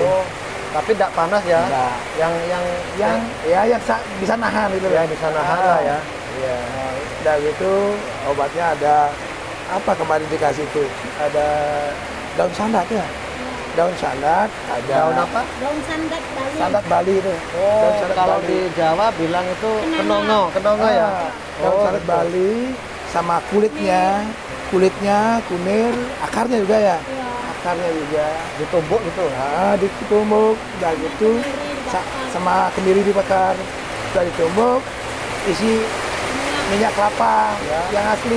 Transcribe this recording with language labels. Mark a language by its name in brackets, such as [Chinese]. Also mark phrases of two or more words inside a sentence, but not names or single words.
[Indonesian] Oh, tapi tidak panas ya? Enggak. Yang bisa nahan gitu. Ya, bisa nahan lah ya. Iya. Udah gitu obatnya ada apa kemarin dikasih itu? Ada daun sandat ya. Daun sandat, ada Daun apa? Daun sandat Bali. sandat Bali itu. Oh, Daun sandat kalau Bali. di Jawa bilang itu kenongo, kenongo ya. Daun sandat gitu. Bali sama kulitnya, kunir, akarnya juga ya. Iya. Akarnya juga. Ditumbuk gitu. Ditumbuk, udah gitu sama kemiri dibakar, udah ditumbuk, isi minyak kelapa yang asli,